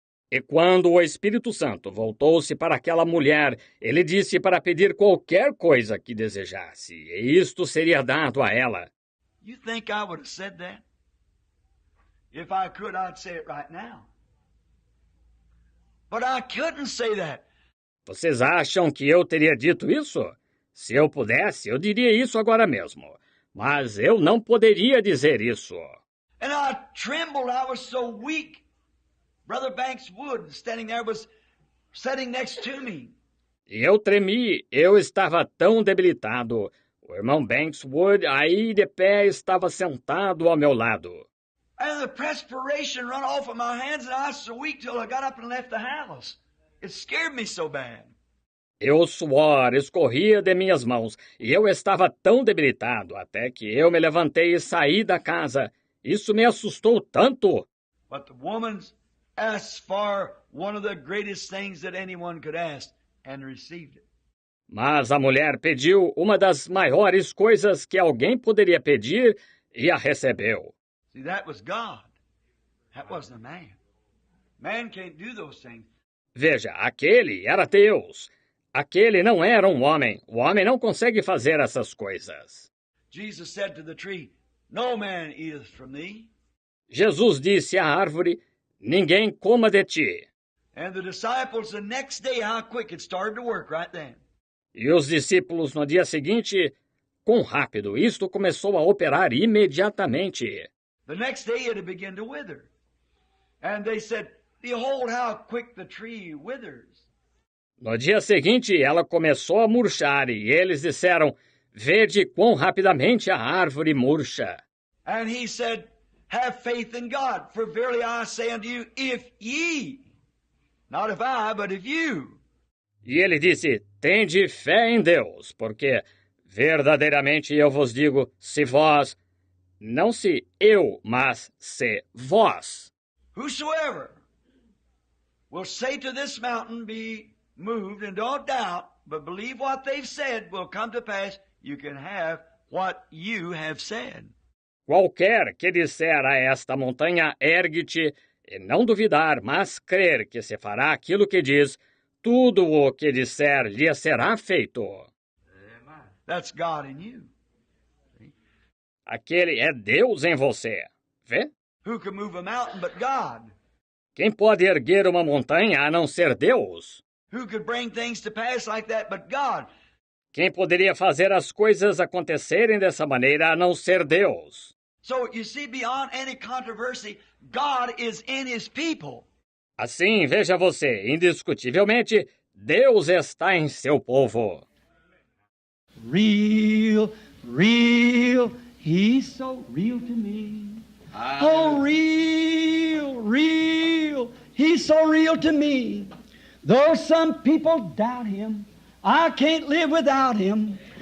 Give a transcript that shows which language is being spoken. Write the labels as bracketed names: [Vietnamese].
[Portuguese] E quando o Espírito Santo voltou-se para aquela mulher, ele disse para pedir qualquer coisa que desejasse, e isto seria dado a ela. [English] You think I would have said that? If I could, I'd say it right now. But I couldn't say that. [Portuguese] Vocês acham que eu teria dito isso? Se eu pudesse, eu diria isso agora mesmo. Mas eu não poderia dizer isso. [English] And I trembled. I was so weak. Brother Banks Wood, standing there, was sitting next to me. [Portuguese] E eu tremi, eu estava tão debilitado. O irmão Banks Wood, aí de pé, estava sentado ao meu lado. [English] And the perspiration run off of my hands, and I was so weak till I got up and left the house. It scared me so bad. [Portuguese] E o suor escorria de minhas mãos, e eu estava tão debilitado até que eu me levantei e saí da casa. Isso me assustou tanto. [English] But the woman's asked for one of the greatest things that anyone could ask, and received it. [Portuguese] Mas a mulher pediu uma das maiores coisas que alguém poderia pedir e a recebeu. [English] See, that was God. That wasn't a man. Man can't do those things. [Portuguese] Veja, aquele era Deus. Aquele não era um homem. O homem não consegue fazer essas coisas. [English] Jesus said to the tree, "No man eateth from thee." [Portuguese] Jesus disse à árvore, ninguém coma de ti. [English] And the disciples the next day, how quick it started to work right then. [Portuguese] E os discípulos no dia seguinte, quão rápido isto começou a operar imediatamente. [English] The next day it had begun to wither. And they said, "Behold how quick the tree withers." [Portuguese] No dia seguinte, ela começou a murchar, e eles disseram, vede quão rapidamente a árvore murcha. [English] And he said, "Have faith in God, for verily I say unto you, if ye," not if I, but if you. [Portuguese] E ele disse, tende fé em Deus, porque verdadeiramente eu vos digo, se vós, não se eu, mas se vós, [English] Whosoever will say to this mountain, be moved, and don't doubt, but believe what they've said will come to pass, you can have what you have said. [Portuguese] qualquer que disser a esta montanha, ergue-te, e não duvidar, mas crer que se fará aquilo que diz, tudo o que disser lhe será feito. [English] That's God in you. [Portuguese] Aquele é Deus em você. Vê? [English] Who can move a mountain but God? [Portuguese] Quem pode erguer uma montanha a não ser Deus? [English] Who could bring things to pass like that but God? [Portuguese] Quem poderia fazer as coisas acontecerem dessa maneira a não ser Deus? [English] So you see, beyond any controversy, God is in His people. [Portuguese] Assim, veja você, indiscutivelmente, Deus está em seu povo. [English] Real, real, He's so real to me. Oh, real, real, He's so real to me. Though some people doubt Him, I can't live without Him.